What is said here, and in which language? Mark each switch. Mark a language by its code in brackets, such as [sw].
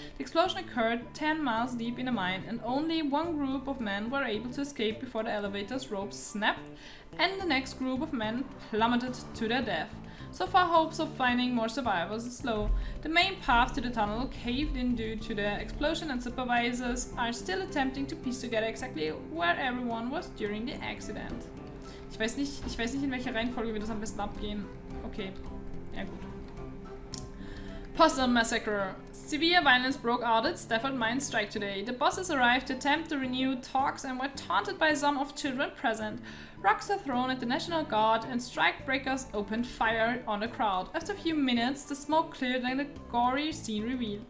[en] The explosion occurred 10 miles deep in the mine, and only one group of men were able to escape before the elevator's ropes snapped, and the next group of men plummeted to their death. So far, hopes of finding more survivors is slow. The main path to the tunnel caved in due to the explosion, and supervisors are still attempting to piece together exactly where everyone was during the accident. [de] Ich weiß nicht, in welcher Reihenfolge wir das am besten abgehen. Okay, ja gut. Possum Massacre. [en] Severe violence broke out at Stafford Mine strike today. The bosses arrived to attempt to renew talks and were taunted by some of children present. Rocks were thrown at the National Guard and strike breakers opened fire on the crowd. After a few minutes, the smoke cleared and a gory scene revealed.